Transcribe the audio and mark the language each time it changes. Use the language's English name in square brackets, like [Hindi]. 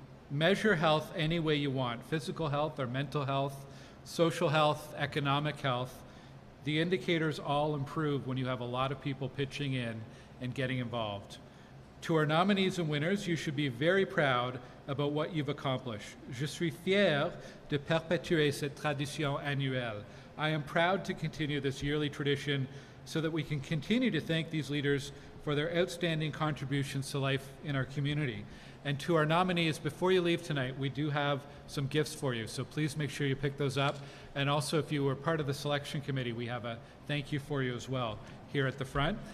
[English] Measure health any way you want, physical health or mental health, social health, economic health. The indicators all improve when you have a lot of people pitching in and getting involved. To our nominees and winners, you should be very proud about what you've accomplished. [French] Je suis fier de perpétuer cette tradition annuelle. [English] I am proud to continue this yearly tradition so that we can continue to thank these leaders for their outstanding contributions to life in our community. And to our nominees, before you leave tonight, we do have some gifts for you, so please make sure you pick those up. And also, if you were part of the selection committee, we have a thank you for you as well here at the front.